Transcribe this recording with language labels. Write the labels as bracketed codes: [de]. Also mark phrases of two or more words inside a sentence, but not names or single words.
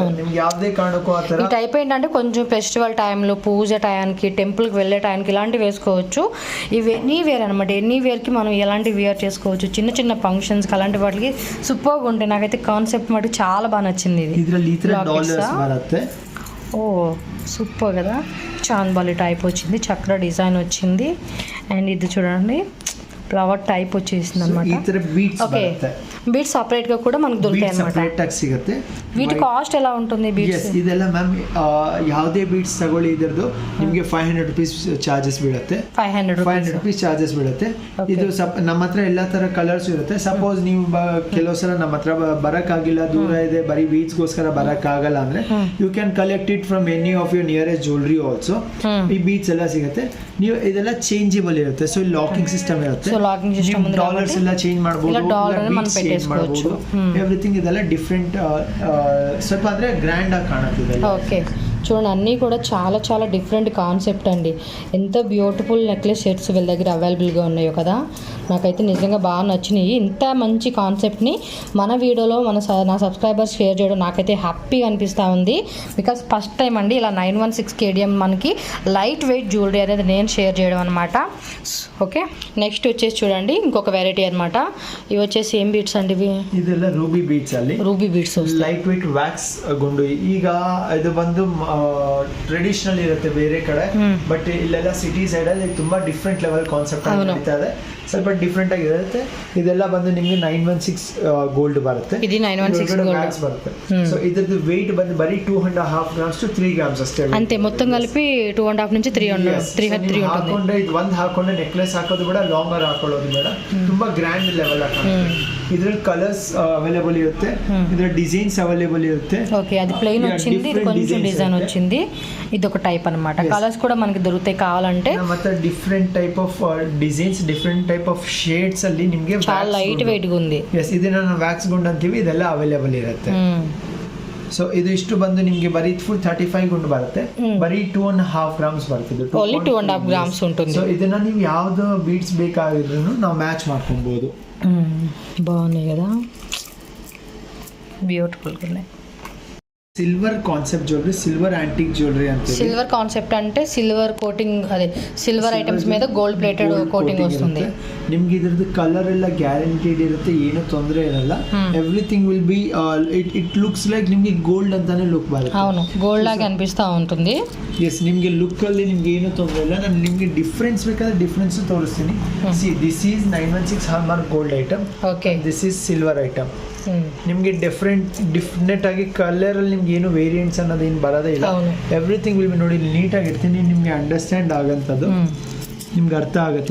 [kn] ನಿಮಗೆ ಯಾವುದೇ ಕಾರಣಕ್ಕೂ ಆ ತರ [te] ఈ టైప్ ఏంటంటే కొంచెం ఫెస్టివల్ టైంలో పూజ టైంకి టెంపుల్కి వెళ్ళే టైంకి ఇలాంటివి వేసుకోవచ్చు. ఇవి [en] any wear [te] అనమాట. ఎనీ వేర్కి మనం ఎలాంటి వేర్ చేసుకోవచ్చు. చిన్న చిన్న ఫంక్షన్స్కి అలాంటి వాటికి సూపర్గా ఉంటాయి. నాకైతే కాన్సెప్ట్ మటుకు చాలా బాగా నచ్చింది. ఇది [kn] ಇದರಲ್ಲಿ ಈ ತರ ಡಾಲರ್ಸ್ ಬರುತ್ತೆ. [te] ఓ సూపర్ కదా. చాంద్ బాలి టైప్ వచ్చింది, చక్ర డిజైన్ వచ్చింది. అండ్ ఇది చూడండి [en] flower type [te] వచ్చేసింది అన్నమాట. [kn] ಈ ತರ ಬೀಡ್ಸ್ ಬರುತ್ತೆ. [en] beads separate [te] గా ಕೂಡ మనకు దొరుకుతాయి అన్నమాట. [kn] ಸಪರೇಟ್ ಆಗಿ ಸಿಗುತ್ತೆ. [te] వీటి కాస్ట్ ఎలా ఉంటుంది బీడ్స్? [kn] ಇದೆಲ್ಲ ಮ್ಯಾಮ್ ಯಾವುದೇ ಬೀಡ್ಸ್ ತಗೊಳ್ಳಿ ಇದರದು ನಿಮಗೆ [en] 500 rupees charges [kn] ಬೀಳುತ್ತೆ. [en] 500 rupees charges [kn] ಬೀಳುತ್ತೆ. ಇದು ನಮ್ಮ ಹತ್ರ ಎಲ್ಲ ತರ ಕಲರ್ಸ್ ಇರುತ್ತೆ. ಸಪೋಸ್ ನೀವು ಕೆಲವು ಸಲ ನಮ್ಮ ಹತ್ರ ಬರಕ್ಕಾಗಿಲ್ಲ, ದೂರ ಇದೆ, ಬರೀ ಬೀಡ್ಸ್ಗೋಸ್ಕರ ಬರಕ್ಕಾಗಲ್ಲ ಅಂದ್ರೆ [en] you can collect it from any of your nearest jewellery also. [kn] ಈ ಬೀಡ್ಸ್ ಎಲ್ಲ ಸಿಗುತ್ತೆ. ನೀವು ಇದೆಲ್ಲ ಚೇಂಜಬಲ್ ಇರುತ್ತೆ. [en] so locking system [kn] ಇರುತ್ತೆ. [en] locking system [te] ఉంది. [kn] ಡಾಲರ್ಸ್ ಎಲ್ಲ ಚೇಂಜ್ ಮಾಡಬಹುದು. [te] ಇಲ್ಲ ಡಾಲರ್ మనం పెట్టేసుకోవచ్చు. [kn] ಎವ್ರಿಥಿಂಗ್ ಇದೆಲ್ಲ ಡಿಫರೆಂಟ್ ಸ್ವಲ್ಪ ಅಂದ್ರೆ ಗ್ರ್ಯಾಂಡ್ ಆಗಿ ಕಾಣುತ್ತೆ. ಓಕೆ. [te] చూడండి అన్నీ కూడా చాలా చాలా [en] different concept [te] అండి. ఎంత [en] beautiful necklace sets [te] వీళ్ళ దగ్గర అవైలబుల్గా ఉన్నాయో కదా. నాకైతే నిజంగా బాగా నచ్చినాయి. ఇంత మంచి కాన్సెప్ట్ని మన వీడియోలో నా [en] subscribers share [te] చేయడం నాకైతే హ్యాపీగా అనిపిస్తూ ఉంది. [en] because first time [te] అండి ఇలా 916 KDM మనకి [en] light weight jewellery [te] అనేది నేను షేర్ చేయడం అనమాట. [en] okay, next [te] వచ్చేసి చూడండి ఇంకొక వెరైటీ అనమాట. ఇవి వచ్చేసి ఏం బీట్స్ అండి? ఇవి [kn] ಇದೆಲ್ಲ [en] ruby beads [kn] ಅಲ್ಲಿ [en] ruby beads light weight wax ಗುಂಡು. [kn] ಈಗ ಇದು ಬಂದು ಟ್ರೆಡಿಷನಲ್ ಇರುತ್ತೆ ಬೇರೆ ಕಡೆ, ಬಟ್ ಇಲ್ಲೆಲ್ಲ [en] city side [kn] ಅಲ್ಲಿ ತುಂಬಾ [en] different level concept [kn] ನಡೀತಾ ಇದೆ. ಸ್ವಲ್ಪ ಡಿಫ್ರೆಂಟ್ ಆಗಿರುತ್ತೆ. ಇದೆಲ್ಲ ಬಂದು ನಿಮಗೆ 916 ಗೋಲ್ಡ್ ಬರುತ್ತೆ. ಇದು 916 ವ್ಯಾಕ್ಸ್ ಬರುತ್ತೆ. ಸೊ ಇದ್ರದ್ದು ವೆಯ್ಟ್ ಬಂದು ಬರೀ [en] 2.5 grams to 3 grams [kn] ಅಷ್ಟೇ [te] ಅಂತೆ. ಮೊತ್ತ కలిపి 2.5 నుంచి 3 ఉంటుంది. [kn] ಹಾಕೊಂಡೆ ಇದು ಒಂದು ಹಾಕೊಂಡೆ ನೆಕ್ಲೆಸ್ ಹಾಕೋದು ಬೇಡ, ಲಾಂಗರ್ ಹಾಕೊಳ್ಳೋದು ಬೇಡ, ತುಂಬಾ [en] grand level [kn] ಹಾಕೋದು. ಇದ್ರಲ್ಲಿ ಕಲರ್ಸ್ ಅವೈಲೇಬಲ್ ಇರುತ್ತೆ, ಇದ್ರ ಡಿಸೈನ್ಸ್ ಅವೈಲೇಬಲ್ ಇರುತ್ತೆ. [te] ఓకే, అది ప్లెయిన్ వచ్చింది, ఇది కొంచెం డిజైన్ వచ్చింది. ఇది ఒక టైప్ అన్నమాట. కలర్స్ కూడా మనకి దొరుకుతాయి కావాలంటే. [en] ಮತ್ತೆ different type of designs, different type of shades ಅಲ್ಲಿ ನಿಮಗೆ [te] చాలా [en] light weight [te] గా ఉంది. [kn] ಎಸ್, ಇದನ್ನ ನಾವು ವ್ಯಾಕ್ಸ್ ಗುಂಡು ಅಂತೀವಿ. ಇದೆಲ್ಲ ಅವೈಲೇಬಲ್ ಇರುತ್ತೆ. ಸೊ ಇದು ಇಷ್ಟು ಬಂದು ನಿಮಗೆ ಬರೀ ಫುಲ್ 35 ಗುಂಡು ಬರುತ್ತೆ. ಬರೀ 2.5 grams ಬರ್ತದೆ. [en] only 2.5 grams ఉంటుంది. [kn] ಸೊ ಇದನ್ನ ನೀವು ಯಾವ್ದು ಬೀಡ್ಸ್ ಬೇಕಾಗಿದ್ರು ನಾವು ಮ್ಯಾಚ್ ಮಾಡ್ಕೊಬಹುದು. [te] బాగున్నాయి కదా, బ్యూటిఫుల్గా ఉన్నాయి. [en] silver concept jewellery, silver antique jewellery అంటే. silver concept అంటే silver coating, అదే silver items మీద gold plated coating వస్తుంది. [kn] ನಿಮ್ಗೆ ಇದ್ರದ್ದು ಕಲರ್ ಎಲ್ಲ ಗ್ಯಾರಂಟಿಡ್ ಇರುತ್ತೆ, ಏನು ತೊಂದರೆ ಇರಲ್ಲ. [en] everything will be it looks like ನಿಮ್ಗೆ ಗೋಲ್ಡ್ ಅಂತಾನೆ ಲುಕ್ ಬರುತ್ತೆ. [te] అవును, గోల్డ్ లాగా అనిపిస్తూ ఉంటుంది. [kn] ಎಸ್, ನಿಮ್ಗೆ ಲುಕ್ ಅಲ್ಲಿ ನಿಮ್ಗೆ ಏನು ತೊಂದರೆ ಇಲ್ಲ. ನಾನು ನಿಮ್ಗೆ ಡಿಫ್ರೆನ್ಸ್ ಬೇಕಾದ್ರೆ ಡಿಫ್ರೆನ್ಸ್ ತೋರಿಸ್ತೀನಿ. [en] see, this is 916 hallmark gold item. ಓಕೆ, this is silver item. [kn] ನಿಮ್ಗೆ ಡಿಫ್ರೆಂಟ್ ಆಗಿ ಕಲರ್ ಅಲ್ಲಿ ನಿಮ್ಗೆ ಏನು ವೇರಿಯಂಟ್ಸ್ ಅನ್ನೋದು ಏನು ಬರೋದೇ ಇಲ್ಲ. [en] everything will be [kn] ನೋಡಿ ನೀಟಾಗಿ ಇರ್ತೀನಿ, ನಿಮ್ಗೆ ಅಂಡರ್ಸ್ಟ್ಯಾಂಡ್ ಆಗಂತದ್ದು ನಿಮ್ಗೆ ಅರ್ಥ ಆಗುತ್ತೆ.